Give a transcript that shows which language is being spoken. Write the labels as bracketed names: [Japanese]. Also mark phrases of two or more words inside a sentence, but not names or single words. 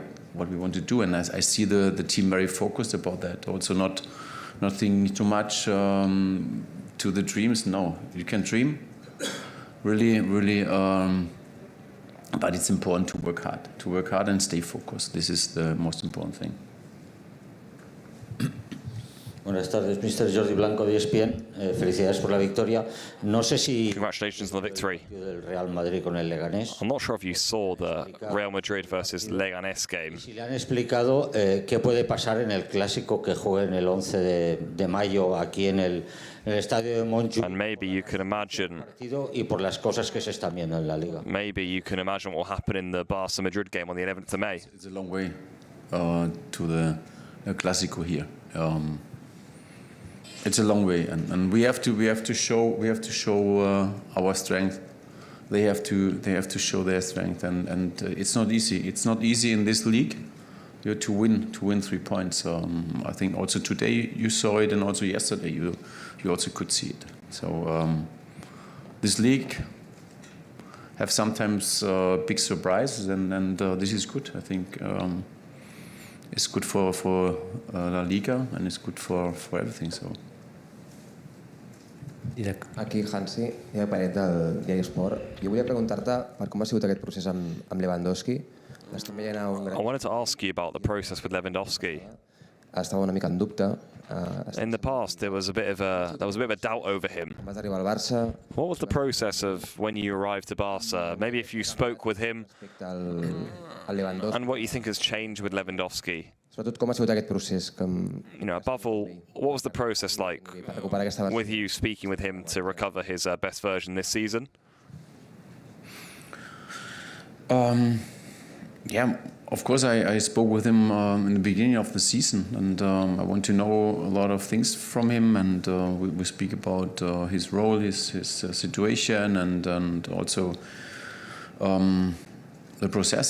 [English] What we want to do, and I see the team very focused about that. Also, not thinking too much to the dreams. No, you can dream, really, but it's important to work hard and stay focused. This is the most important thing. [Spanish] Buenas tardes, Mr. Jordi Blanco de ESPN. Felicidades por la victoria. No sé si. [English] Congratulations on the victory. [Spanish] Del Real Madrid con el Leganés. [English] I'm not sure if you saw the Real Madrid versus Leganés game. [Spanish] Si le han explicado qué puede pasar en el clásico que jueguen el 11 de mayo aquí en el estadio de Montjuic. [English] And maybe you can imagine. [Spanish] Y por las cosas que se están viendo en la Liga. [English] Maybe you can imagine what will happen in the Barça Madrid game on the 11th of May. It's a long way to the clásico here. It's a long way, and we have to show our strength. They have to show their strength, and it's not easy. It's not easy in this league. You have to win 3 points. I think also today you saw it, and also yesterday you also could see it. So this league have sometimes big surprises, and this is good. I think it's good for La Liga, and it's good for everything. So. [Catalan] Aquí, Hansi, ja Paret del Diari Esport. Jo volia preguntar-te per com ha sigut aquest procés amb Lewandowski. L'estem veient a un gran... [English] I wanted to ask you about the process with Lewandowski. [Catalan] Estava una mica en dubte. [English] In the past, there was a bit of a doubt over him. [Catalan] Vas arribar al Barça. [English] What was the process of when you arrived to Barça? Maybe if you spoke with him, and what you think has changed with Lewandowski. [Catalan] Sobretot com ha sigut aquest procés? [English] Above all, what was the process like with you speaking with him to recover his best version this season? Yeah, of course I spoke with him in the beginning of the season, and I want to know a lot of things from him, and we speak about his role, his situation, and also the process.